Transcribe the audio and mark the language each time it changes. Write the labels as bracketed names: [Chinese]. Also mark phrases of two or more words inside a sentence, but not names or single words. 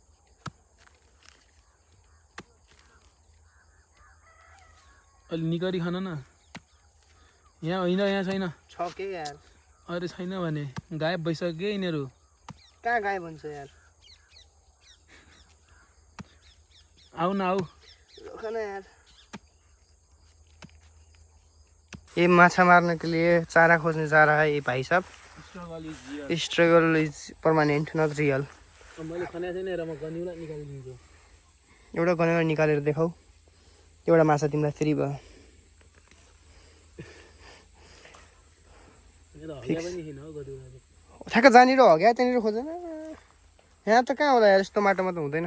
[Nepali] अलि निकरी खान न यहाँ होइन यहाँ छैन छ के यार अरे छैन भने गायब भइसक्यो यिनीहरू कहाँ गायब हुन्छ यार आऊ न आऊ [Hindi] रोक न यार ये माछा मारने के लिए चारा खोजने जा रहा है ये भाई साहब [English] struggle is permanent not real [Nepali] मैले खन्या छैन र म गनिउला निकालिदिन्छु एउटा गनेर निकालेर देखाऊ एउटा माछा तिमीलाई फ्री भयो ठ्याक्क जहाँनिर हग्या त्यहाँनिर खोजेन यहाँ त कहाँ होला यार यस्तो माटोमा त हुँदैन